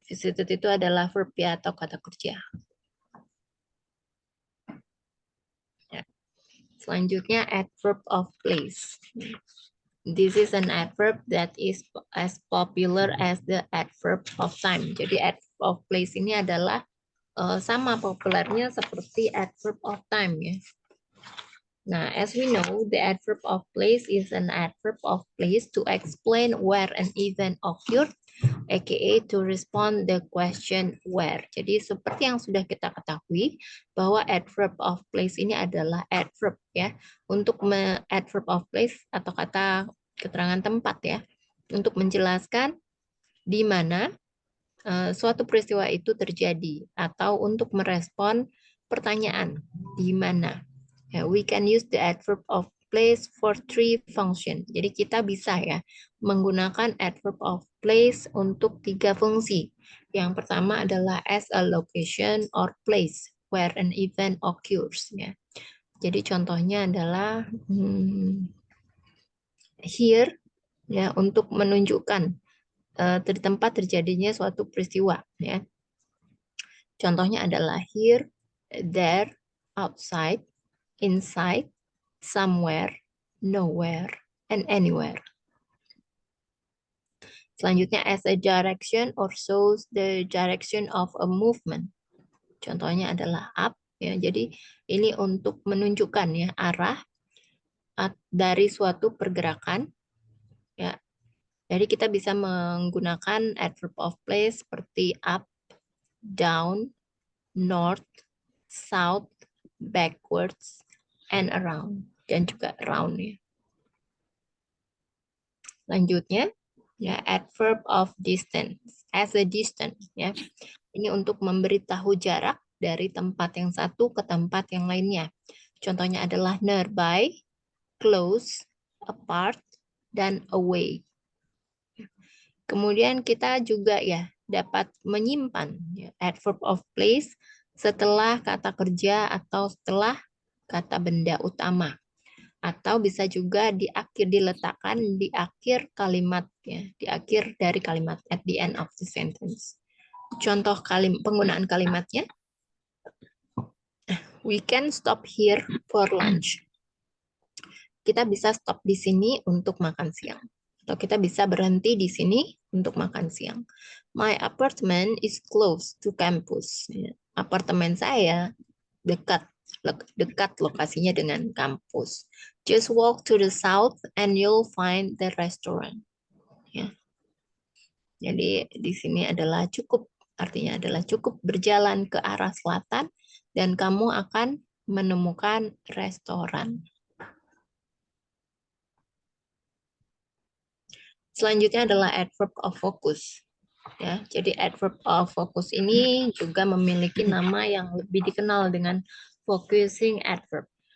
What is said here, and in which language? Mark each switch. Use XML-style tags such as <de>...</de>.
<id>Visited itu adalah verb ya atau kata kerja. Ya.</id> <en>Selanjutnya adverb of place. This is an adverb that is as popular as the adverb of time.</en> <id>Jadi adverb of place ini adalah sama populernya seperti adverb of time ya.</id> <en>Nah, as we know, the adverb of place is an adverb of place to explain where an event occurred, aka to respond the question where.</en> <id>Jadi seperti yang sudah kita ketahui bahwa adverb of place ini adalah adverb ya untuk adverb of place atau kata keterangan tempat ya untuk menjelaskan di mana suatu peristiwa itu terjadi atau untuk merespon pertanyaan di mana.</id> <en>We can use the adverb of place for 3 function.</en> <id>Jadi kita bisa ya menggunakan adverb of place untuk 3 fungsi. Yang pertama adalah</id> <en>as a location or place where an event occurs. Ya.</en> <id>Jadi contohnya adalah here ya untuk menunjukkan di tempat terjadinya suatu peristiwa. Ya. Contohnya adalah</id> <en>here, there, outside, inside, somewhere, nowhere, and anywhere. Selanjutnya, as a direction or shows the direction of a movement.</en> <id>Contohnya adalah up. Ya, jadi ini untuk menunjukkan ya arah dari suatu pergerakan. Ya, jadi kita bisa menggunakan adverb of place seperti</id> <en>up, down, north, south, backwards, and around.</en> <id>Dan juga around ya. Selanjutnya,</id> <en>Ya, adverb of distance, as a distance, ya.</en> <id>Ini untuk memberitahu jarak dari tempat yang satu ke tempat yang lainnya. Contohnya adalah</id> <en>nearby, close, apart, dan away.</en> <id>Kemudian kita juga ya dapat menyimpan ya, adverb of place setelah kata kerja atau setelah kata benda utama. Atau bisa juga diletakkan di akhir kalimat ya, di akhir dari kalimat,</id> <en>at the end of the sentence.</en> <id>Contoh penggunaan kalimatnya,</id> <en>we can stop here for lunch.</en> <id>Kita bisa stop di sini untuk makan siang. Atau kita bisa berhenti di sini untuk makan siang.</id> <en>My apartment is close to campus.</en> <id>Ya, apartemen saya dekat lokasinya dengan kampus.</id> <en>Just walk to the south and you'll find the restaurant.</en> <id>Ya. Jadi di sini adalah cukup, artinya adalah cukup berjalan ke arah selatan dan kamu akan menemukan restoran. Selanjutnya adalah adverb of focus. Ya, jadi adverb of focus ini juga memiliki nama yang lebih dikenal dengan focusing adverb.</id>